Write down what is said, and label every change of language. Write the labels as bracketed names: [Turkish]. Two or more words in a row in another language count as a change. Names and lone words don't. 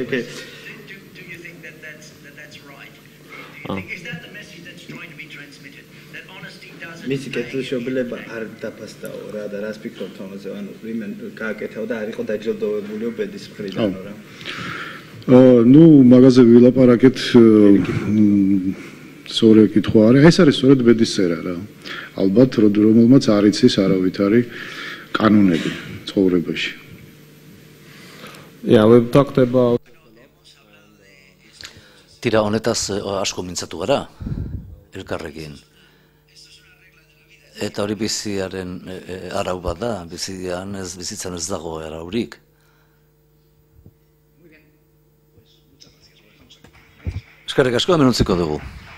[English] Do you think that that's right? Is that the message that's trying to be transmitted? That honesty doesn't [Georgian] მისი კეთილშობილება არ დაფასდაო რა და რას ფიქრობთ ამაზე? ანუ ვინმე გააკეთაო და არ იყო დაჯილდოვებულიო ბედის მხრიდანო რა. ნუ მაგაზე ვილაპარაკეთ სწორი კითხვა არის. ეს არის სწორედ ბედის წერა რა. ალბათ რომელმაც არ იცის არავითარი კანონები ცხოვრებაში. [English] Yeah, we've talked about [Basque] Tira honetaz asko mintzatu gara, elkarrekin. Eta hori biziaren arau bat da, bizitzan ez dago araurik. Eskerrik asko, hemen utziko dugu.